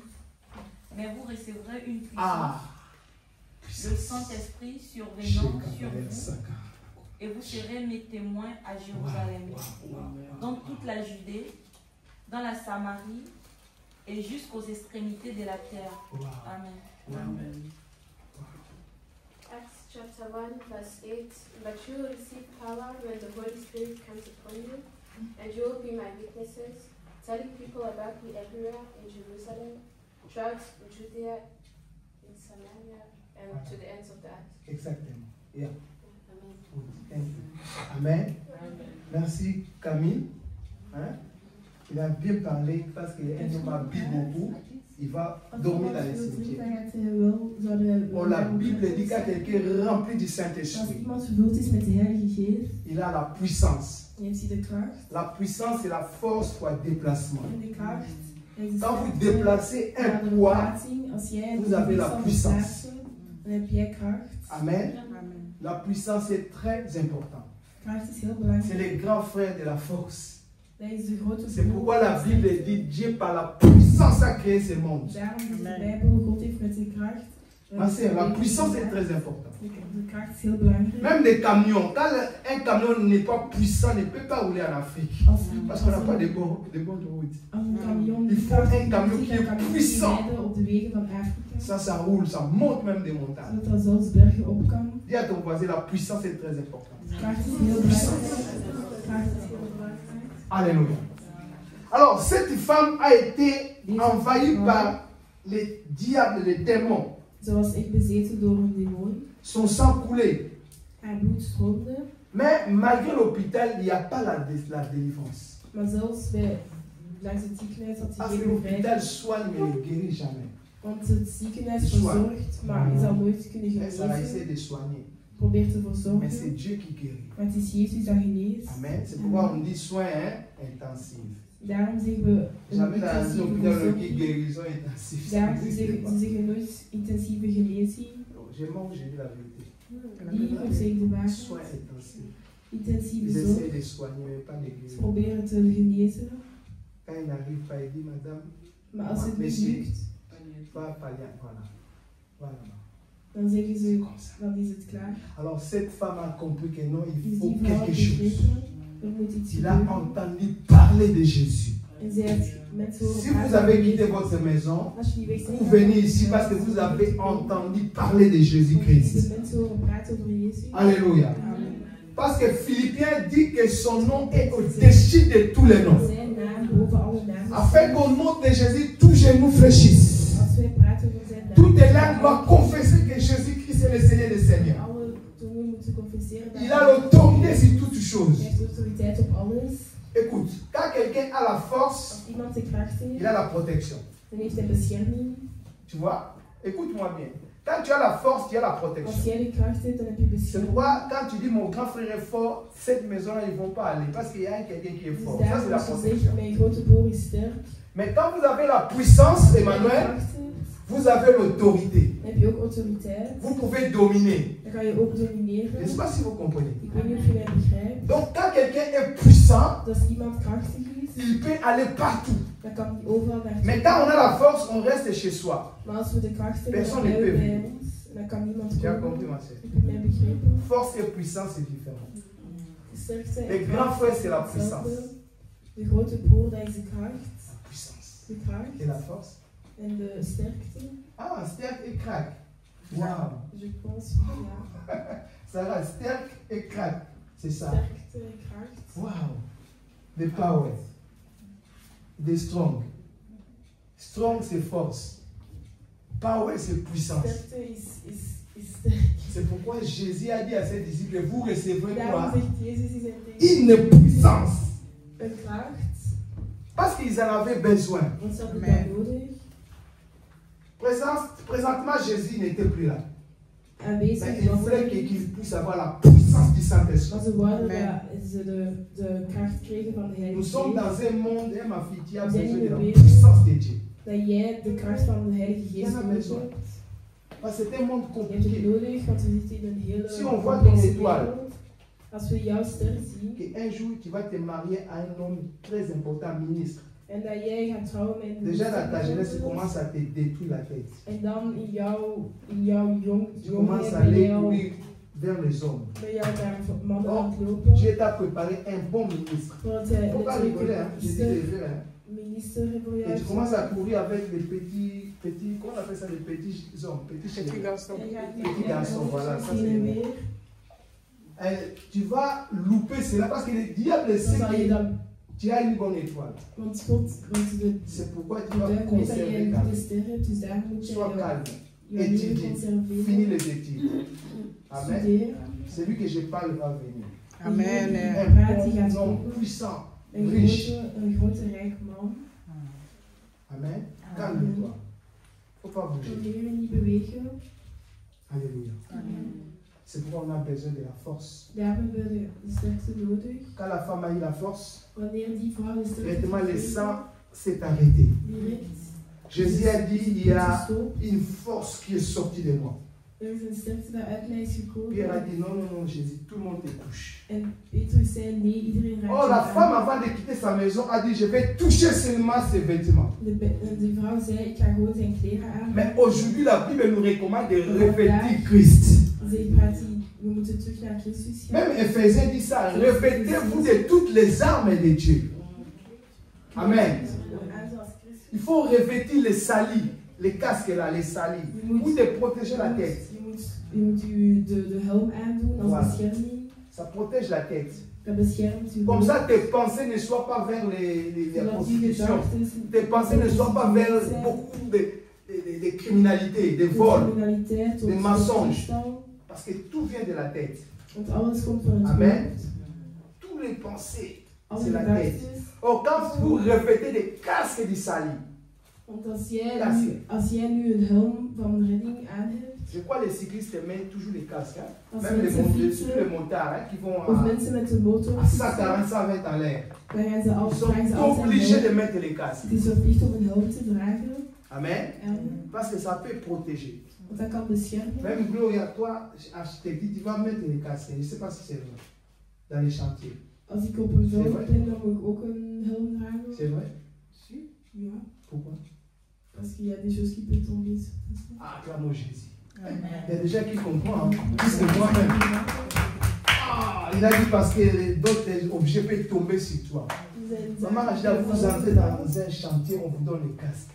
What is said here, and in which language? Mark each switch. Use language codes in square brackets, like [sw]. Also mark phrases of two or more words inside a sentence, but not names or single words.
[fr] Mais vous recevrez une puissance, Ah, le Saint-Esprit survenant sur vous, et vous serez mes témoins à Jérusalem, dans toute la Judée, dans la Samarie et jusqu'aux extrémités de la terre. Amen. [en] Acts chapter 1, verse 8. But you will receive power when the Holy Spirit comes upon you, and you will be my witnesses, telling people about me everywhere in Jerusalem, throughout Judea, in Samaria, and to the ends of the earth. [fr] exactement. Yeah. Amen. Amen. Merci Camille. Hein? Il a bien parlé parce qu'il homme habite beaucoup. Il va dormir dans les cimetières. Bon, la Bible dit qu'à quelqu'un rempli du [nl] Als [fr] Saint-Esprit, [nl] iemand vervuld is met de Heilige Geest, [fr] il a la puissance. [nl] heeft hij de kracht. [fr] La puissance, c'est la force pour le déplacement. [nl] En de kracht is de [fr] Quand vous [nl] sterkte [fr] déplacez [nl] naar [fr] un [nl] de [fr] poids, [nl] plaatsing. Als jij [fr] vous avez la [nl] weerstand [fr] puissance. [nl] verslaat, dan heb jij kracht. [fr] Amen. La puissance est très importante. [nl] Kracht is heel [fr] C'est [nl] belangrijk. [fr] les grands frères de la force. [nl] Dat is de grote [fr] C'est [nl] broer. [fr] pourquoi la Bible dit Dieu par la puissance a créé ce monde. [nl] Daarom is de Bijbel, God heeft met zijn kracht. [fr] Ma sœur, la puissance est très importante. [nl] De kracht is heel belangrijk. [fr] Même des camions, quand un camion n'est pas puissant, ne peut pas rouler en Afrique. Parce qu'on n'a pas de bonnes routes. [nl] Als een camion [fr] Il faut un camion qui [nl] dan [fr] est [nl] kan hij [fr] puissant. [nl] rijden op de wegen van Afrika. [fr] Ça roule, ça monte même des montagnes. [nl] Zodat er zelfs bergen op kan. [fr] Dis à ton voisin, la puissance est très importante. [nl] Kracht is heel belangrijk. Kracht is heel belangrijk. [fr] Alléluia. Alors, cette femme a été envahie par les diables, les démons. [nl] Ze was echt bezeten door een demon. [fr] Son sang coulait. [nl] Haar bloed stroomde. [fr] Mais malgré l'hôpital, il n'y a pas la délivrance. [nl] Maar zelfs bij langs het ziekenhuis had [fr] Parce [nl] hij [fr] que [nl] geen [fr] l'hôpital [nl] bevrijding. [fr] soigne mais ne guérit jamais. [nl] Want het ziekenhuis verzorgt, maar hij zal nooit kunnen [fr] Ça va essayer [nl] genezen. [fr] de soigner. [nl] Probeert te [fr] Mais c'est [nl] verzorgen. [fr] Dieu qui guérit. [nl] Maar het is Jezus dat geneest. [fr] Amen. C'est pourquoi on dit soins intensifs. [nl] Daarom zeggen we een [fr] Jamais dans un [nl] intensieve [fr] hôpital on dit [nl] verzorging. [fr] guérison intensive. [nl] Daarom ze zeggen nooit intensieve genezing. [fr] J'ai menti, j'ai dit la vérité. [nl] Liever zeg de waarheid. [fr] Soins intensifs. [nl] Intensieve [fr] Ils [nl] zorg. [fr] essaient de soigner, mais pas de [nl] Ze [fr] guérir. [nl] proberen te genezen. [fr] Quand il n'arrive pas, il dit, madame, [nl] Maar als het niet [fr] Monsieur. [nl] lukt, [fr] pas pallier. Voilà. Voilà. [nl] dan zeggen [fr] C'est [nl] ze, [fr] comme ça. [nl] dan is het klaar. [fr] Alors cette femme a compris que non, il [nl] Dus [fr] faut [nl] die vrouw [fr] quelque [nl] heeft [fr] chose. [nl] begrepen, er moet iets [fr] Il a [nl] gebeuren. [fr] entendu parler de Jésus. [nl] En zij heeft mensen horen [fr] Si vous [nl] praten [fr] avez [nl] over [fr] quitté [nl] Jezus. [fr] votre maison, [nl] Als je niet weg bent, [fr] vous venez ici parce que vous avez entendu parler de Jésus-Christ. [nl] de mensen horen praten over Jezus. [fr] Alléluia. Amen. Parce que Philippiens dit que son nom est au-dessus de tous les noms. [nl] Zijn naam boven alle namen. [fr] Afin qu'au nom de Jésus, tout genou fléchisse. [nl] Als wij praten over zijn naam. [fr] Toute langue doit confesser que Jésus-Christ est le Seigneur des Seigneurs. [nl] Alle tongen moeten confesseren. dat [fr] Il a l'autorité sur toutes choses. [nl] Hij heeft autoriteit op alles. [fr] Écoute, quand quelqu'un a la force, [nl] Als iemand de kracht [fr] il [nl] heeft, [fr] a la protection. [nl] dan heeft hij bescherming. [fr] Tu vois? Écoute-moi bien. Quand tu as la force, tu as la [nl] Als [fr] protection. [nl] jij de kracht hebt, dan heb je [fr] C'est [nl] bescherming. [fr] pourquoi quand tu dis mon grand frère est fort, cette maison-là, ils ne vont pas aller parce qu'il y a quelqu'un qui est [nl] Dus [fr] fort. Ça, c'est [nl] daarom [fr] la [nl] als je [fr] protection. [nl] zegt, mijn grote broer is sterk. [fr] Mais quand vous avez la puissance, [nl] Als jij de Emmanuel, kracht hebt, [fr] vous avez l'autorité. [nl] dan heb je ook autoriteit. [fr] Vous pouvez dominer. [nl] Dan kan je ook domineren. [fr] Je ne sais pas si vous comprenez. [nl] Ik weet niet of je mij begrijpt. [fr] Donc quand quelqu'un est puissant, [nl] Dat als iemand krachtig is, [fr] il peut aller partout. [nl] dan kan hij overal naartoe. [fr] Mais quand on a la force, on reste chez soi. [nl] Maar als we de kracht hebben, dan [fr] Personne ne [nl] blijven we [fr] peut [nl] bij [fr] vivre. [nl] ons. En dan kan niemand [fr] Tu as [nl] komen. [fr] compris, ma soeur? [nl] Heb je mij begrepen? [fr] Force et puissance, c'est différent. [nl] Sterkte [fr] Le [nl] en [fr] grand [nl] kracht [fr] frère, c'est la [nl] is hetzelfde. [fr] puissance. [nl] De grote broer, dat is de kracht. [fr] La puissance. [nl] De kracht. [fr] Et la force? [nl] En de sterkte. [fr] Ah, sterk et crack. Wow. Je pense, [nl] ja. [fr] Sarah, sterk et crack. C'est ça. [nl] Sterkte en kracht. [en] Wow. The power. The strong. Strong, [fr] c'est force. Power, c'est puissance. [nl] Sterkte is sterk. [fr] C'est pourquoi Jésus a dit à ses disciples, vous recevrez [nl] Daarom [fr] quoi? [nl] zegt Jezus in zijn tegen [fr] Une puissance. [nl] een kracht. [fr] Parce qu'ils en avaient besoin. [nl] Want ze hadden [fr] Amen. [nl] dat nodig. [fr] Présentement, Jésus n'était plus là. Mais [nl] Aanwezig [fr] il [nl] was [fr] voulait [nl] hij niet. [fr] qu'ils puissent avoir la puissance du [nl] Maar [fr] Saint-Esprit. [nl] ze wouden [fr] Amen. [nl] dat ze de kracht kregen van de [fr] Nous [nl] Heilige [fr] sommes [nl] Geest. [fr] dans un monde, et ma fille, qui a Nous sommes besoin de la dans une puissance de Dieu. [nl] Dat jij de kracht van de Heilige Geest Ja, nodig [fr] besoin. [nl] hebt. [fr] Parce que c'est un monde [nl] Je hebt het [fr] compliqué. [nl] nodig, want we zitten in een hele [fr] Si on voit [nl] complexe [fr] ton étoile. [nl] wereld. Als we jouw ster zien [fr] Qu'un jour, tu vas te marier à un homme très important, ministre. [nl] en dat jij gaat trouwen met een [fr] Déjà, dans ta jeunesse, tu [nl] minister, [fr] commences à te détruire la tête. [nl] en dan in jouw [fr] Tu commences à [nl] jongheid [fr] aller courir vers les hommes. [nl] ben jij naar mannen [fr] Oh, [nl] aan het lopen. [fr] Dieu t'a préparé un bon ministre. [nl] Want [fr] Il ne faut pas rigoler, hein. [nl] natuurlijk [fr] Je dis [nl] een [fr] les vrais, hein. [nl] minister voor jou. [fr] Et tu commences à courir avec les petits, comment on appelle ça, les petits hommes, petits Petit chiens. garçon. [nl] En je gaat [fr] Petit garçon, voilà, ça [nl] heen [fr] c'est [nl] en [fr] bon. [nl] weer. [fr] Tu vas louper cela parce que le diable [nl] Dan [fr] sait [nl] zal je [fr] que [nl] dan, [fr] tu as une bonne étoile. [nl] want God, want de [fr] C'est pourquoi tu [nl] de [fr] dois [nl] duivel weet dat jij [fr] conserver [nl] een [fr] calme. [nl] goede ster hebt, dus daar moet je [fr] Sois calme. [nl] je leven [fr] Étudier. [nl] conserveren. [fr] Finis les études. Amen. [nl] Studeren. [fr] Celui que je parle va venir. Amen. Un bon homme puissant, [nl] Een [fr] riche. [nl] grote rijk man. [fr] Amen. Calme-toi. Il ne faut pas bouger. [nl] Probeer je niet bewegen. [fr] Alléluia. C'est pourquoi on a besoin de la force. [nl] Daarom hebben we de sterkte nodig. [fr] Quand la femme a eu la force, [nl] Wanneer die vrouw de sterkte [fr] directement le [nl] heeft, [fr] sang s'est arrêté. [nl] direct [fr] Jésus a dit, il y a [nl] gestopt. [fr] une force qui est sortie de moi. [nl] Er is een sterkte dat uit mij is [fr] Pierre a [nl] gekomen. [fr] dit, non, non, non, Jésus, tout le monde te touche. [nl] En Petrus zei nee, iedereen raakt [fr] Oh, [nl] je [fr] la [nl] aan. [fr] femme, avant de quitter sa maison, a dit, je vais toucher seulement ses vêtements. [nl] De vrouw zei, ik ga gewoon zijn kleren aan. [fr] Mais aujourd'hui, la Bible nous recommande de revêtir Christ. [nl] Ze praat die, we moeten terug naar Christus gaan. [fr] Même Ephésiens dit ça, revêtez-vous de toutes les armes de Dieu. Amen. Il faut revêtir les salis, les casques là, les salis, pour te protéger la tête. [nl] Je moet de helm aandoen als [fr] Voilà. [nl] bescherming. [fr] Ça protège la tête. [nl] Dat beschermt je [fr] Comme [nl] hoofd. [fr] ça, tes pensées ne soient pas vers la [nl] Zodat je [fr] prostitution. [nl] gedachten [fr] Tes pensées ne soient pas vers beaucoup de criminalité, de vol. [nl] criminaliteit, [fr] de [nl] tot [fr] mensonges. [nl] diefstal. [fr] Parce que tout vient de la tête. [nl] Want alles komt van het [fr] Amen. [nl] hoofd. [fr] Toutes les pensées C'est la tête. Oh, quand vous revêtez des casques du salut. [nl] Want als jij nu een helm van redding aan hebt. [fr] Je crois que les cyclistes mettent toujours les casques. Hein? Même les motards hein, qui vont [nl] of mensen met de motor. [fr] À 140, 120 en l'air. Ils sont obligés de mettre les casques. [nl] Het is verplicht om een helm te dragen. [fr] Amen. Parce que ça peut protéger. Want dat kan beschermen. Même Gloria, toi, je te dis, tu vas mettre les casques. Je ne sais pas si c'est vrai. Dans les chantiers. [nl] Als ik op een veld ben, dan moet ik ook een helm dragen. [fr] C'est vrai? Si. [nl] Ja. [fr] Pourquoi? Parce qu'il y a des choses qui peuvent tomber. Ah, acclame Jésus. Il y a des gens qui comprennent, hein, plus que moi-même. Ah, il a dit parce que d'autres objets peuvent tomber sur toi. Maman, je dois vous entrer dans un chantier, on vous donne les casques.